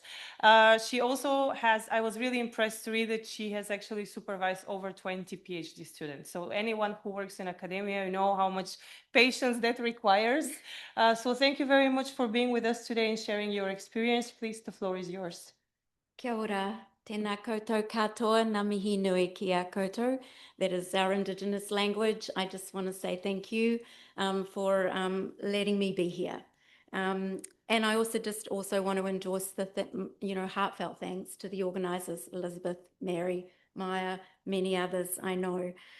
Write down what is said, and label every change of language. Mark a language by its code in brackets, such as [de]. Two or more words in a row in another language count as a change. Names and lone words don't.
[en] She also has, I was really impressed to read that she has actually supervised over 20 PhD students. So anyone who works in academia, you know how much patience that requires. So thank you very much for being with us today and sharing your experience. Please, the floor is yours. [mi] Kia ora, tēnā koutou katoa, ngā mihi nui ki a koutou. [en] That is our Indigenous language. I just want to say thank you for letting me be here. And I also want to endorse the heartfelt thanks to the organisers, Elizabeth, Mary, Maya, many others I know.